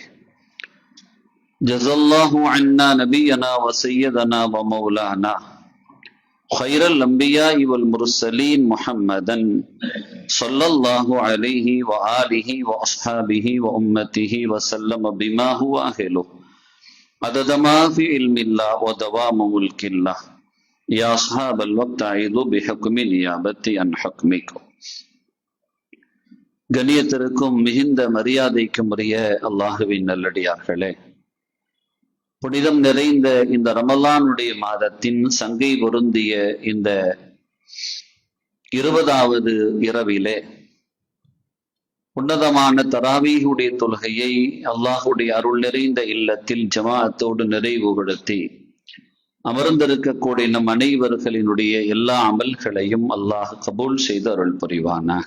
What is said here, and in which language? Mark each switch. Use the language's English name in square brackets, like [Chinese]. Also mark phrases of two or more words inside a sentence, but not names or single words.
[Arabic] جزا الله عنا نبينا وسيدنا ومولانا خير الأنبياء والمرسلين محمدا صلى الله عليه وآله وأصحابه وأمته وسلم بما هو أهله، عدد ما في علم الله ودوام ملك الله. يا أصحاب الوقت أعيذوا بحكم نيابتي عن حكمكم. [Tamil] கண்ணியத்திற்கும் மிகுந்த மரியாதைக்கும் உரிய அல்லாஹுவின் நல்லடியார்களே, புனிதம் நிறைந்த இந்த ரமலானுடைய மாதத்தின் சங்கை பொருந்திய இந்த 20வது இரவிலே உன்னதமான தராவீஹுடைய தொழுகையை அல்லாஹுடைய அருள் நிறைந்த இல்லத்தில் ஜமாஅத்தோடு நிறைவுபடுத்தி அமர்ந்திருக்கக்கூடிய நம் அனைவர்களினுடைய எல்லா அமல்களையும் அல்லாஹ் கபூல் செய்து அருள் புரிவானாக.